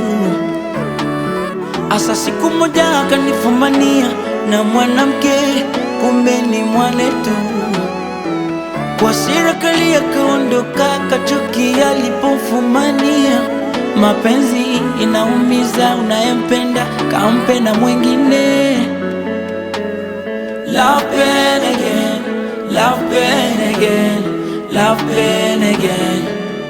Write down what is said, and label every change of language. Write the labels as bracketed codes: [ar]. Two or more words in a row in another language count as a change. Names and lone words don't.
[sw] Asa siku moja akanifumania na mwanamke, kumbe ni mwanetu. Kwa sira kali akaondoka, kachukia alipofumania. Mapenzi inaumiza, unayempenda kampe na mwingine. [en] Love pain again, love pain again, love pain again.